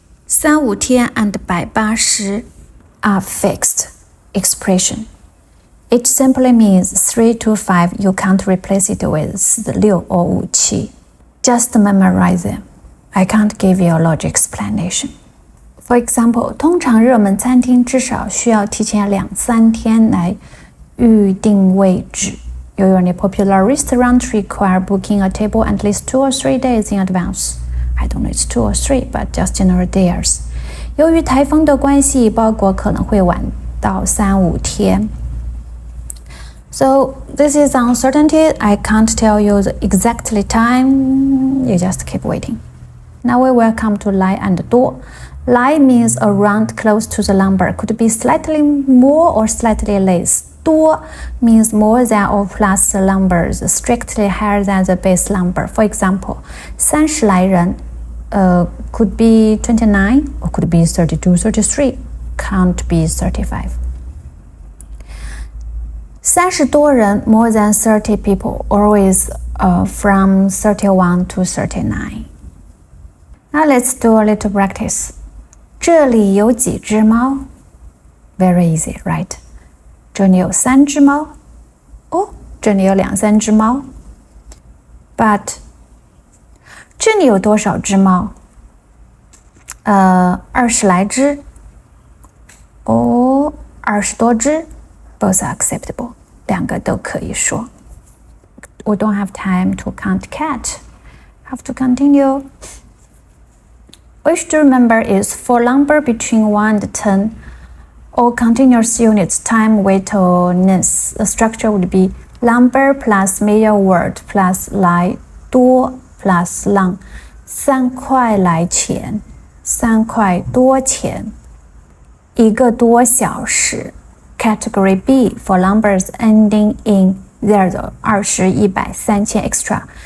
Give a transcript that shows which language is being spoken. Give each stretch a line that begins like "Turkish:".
English: 3、5天 and 180 are fixed expression. It simply means 3 to 5. You can't replace it with 6 or 5、7. Just memorize them. I can't give you a logic explanation. For example,
Chinese: 通常热门餐厅至少需要提前2、3天来预定位置。
English: Usually popular restaurants require booking a table at least 2 or 3 days in advance. I don't know it's 2 or 3, but just general days.
Chinese: 由于台风的关系，包裹可能会晚到3-5天。
English: So this is uncertainty. I can't tell you the exactly time. You just keep waiting. Now we will come to 来 and 多。来 means around close to the number, could be slightly more or slightly less. 多 means more than or plus the numbers, strictly higher than the base number. For example, 30来人could be 29 or could be 32, 33, can't be 35. 30多人 more than 30 people, always from 31 to 39. Now let's do a little practice.
Chinese: 这里有几只猫
English: Very easy, right?
Chinese: 这里有3只猫哦，这里有2-3只猫
English: But
Chinese: 这里有多少只猫？20来只哦，20多只
English: Both are acceptable.
Chinese: 两个都可以说。
English: We don't have time to count cat. Have to continue. What you should remember is for number between 1 and 10, or continuous units, time, weight, or ness, the structure would be number plus major word plus 来多 plus
Chinese: 让3块来钱3块多钱1个多小时
English: Category B for numbers ending in 0, 20, 100, 3000 extra.